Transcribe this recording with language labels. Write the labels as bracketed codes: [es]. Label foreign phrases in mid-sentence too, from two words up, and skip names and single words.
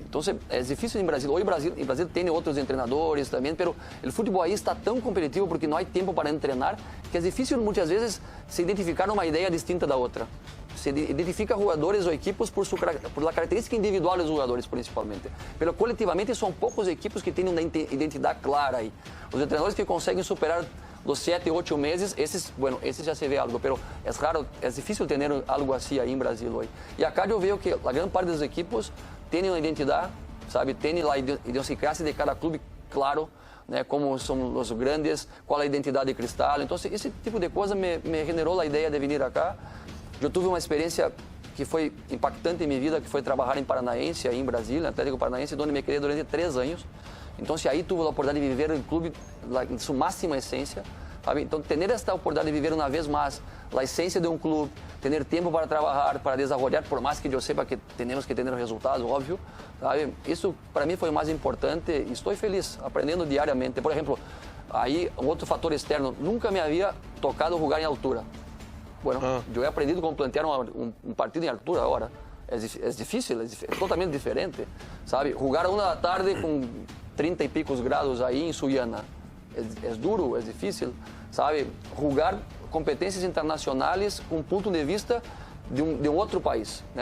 [es] Entonces, es difícil en Brasil. Hoy en Brasil tiene otros entrenadores también, pero el fútbol ahí está tan competitivo porque no hay tiempo para entrenar, que es difícil muchas veces se identificar una idea distinta da otra. Se identifica jugadores o equipos por la característica individual de los jugadores principalmente. Pero colectivamente son pocos equipos que tienen una identidad clara ahí. Los entrenadores que conseguem superar los 7, 8 meses, [pt] esses já [es] se ve algo, pero es raro, es difícil tener algo así ahí en Brasil hoy. Y acá yo veo que la gran parte de los equipos tienen una identidad, ¿sabe? Tienen la idiosincrasia de cada clube claro, né? Como son los grandes, cuál es la identidad de Cristal. Entonces, ese tipo de cosas me generó la idea de venir acá. Yo tuve [pt] uma experiência que foi impactante em minha vida, que foi trabalhar em Paranaense, aí em Brasília, Atlético Paranaense, onde [es] me quedé [pt] durante 3 anos. Então, aí tive a oportunidade de viver o clube em sua máxima essência. Sabe? Então, ter esta oportunidade de viver uma vez mais a essência de um clube, ter tempo para trabalhar, para desenvolver, por mais que eu saiba que temos que ter resultados, óbvio. Sabe? Isso, para mim, foi o mais importante e estou feliz, aprendendo diariamente. Por exemplo, aí, um outro fator externo, nunca me havia tocado jogar em altura. [es] Bueno, yo he aprendido cómo plantear un partido en altura ahora. Es difícil, es totalmente diferente, ¿sabe? Jugar a 1 da tarde con 30 y picos grados ahí en Sullana es duro, es difícil, ¿sabe? Jugar competencias internacionales con un punto de vista de un otro país, ¿no?